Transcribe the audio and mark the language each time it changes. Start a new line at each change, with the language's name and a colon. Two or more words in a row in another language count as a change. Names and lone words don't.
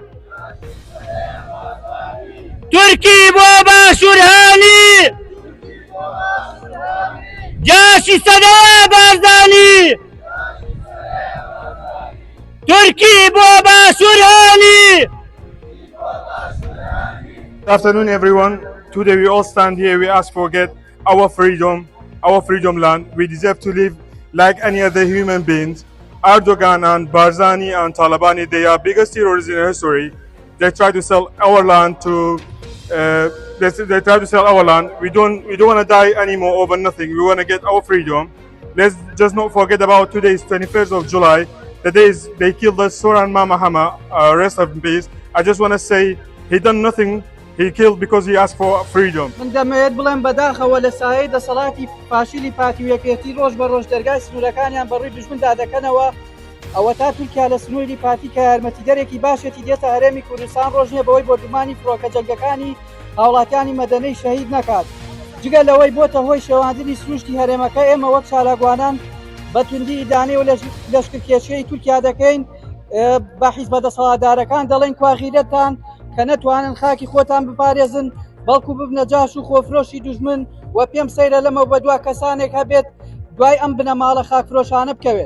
Central Kurdish: تورکی بۆ باشوورهانی جاشی سەدەیە بارزانی تورکی بۆ باشوورهانی.
English: Good afternoon, everyone. Today we all stand here. We ask for get our freedom land. We deserve to live like any other human beings. Erdogan and Barzani and Talabani, they are biggest terrorists in history. They try to sell our land to. They try to sell our land. We don't want to die anymore over nothing. We want to get our freedom. Let's just not forget about today's 21st of July. The days they killed the Soran Mama Hama. Rest in peace. I just want to say he done nothing. He killed because he asked for freedom.
Central Kurdish: من دەمەوێت بڵێم بەداخەوە لە سایەی دەسەڵاتی پاشیلی پارتیویەکێتی ڕۆژ بە ڕۆژ دەرگای سنوورەکانیان بەڕووی دژمندا دەکەنەوە ئەوە تا تورکیا لە سنووری پارتی کە یارمەتیدەرێکی باشێتی دێتە هەرێمی کوردستان ڕۆژ نییە بەوەی بۆ دومانی فڕۆکە جەنگەکانی هاوڵاتیانی مەدەنەی شەهید نەکات جگە لەوەی بۆتە هۆی شێواندنی سروشتی هەرێمەکە ئێمە وەک چالاگوانان بە توندی ئیدانەی و لەشکرکێشەی تورکیا دەکەین بە حیزبە دەسەڵاتدارەکان دەڵێن کواغیرەتان کە نەتوانن خاکی خۆتان بپارێزن بەڵکو ببنە جاش و خۆفرۆشی دوژمن و پێم سەیرە لەمە بە دوا کەسانێک هەبێت دوای ئەم بنەماڵە خاکفرۆشانە بکەوێت.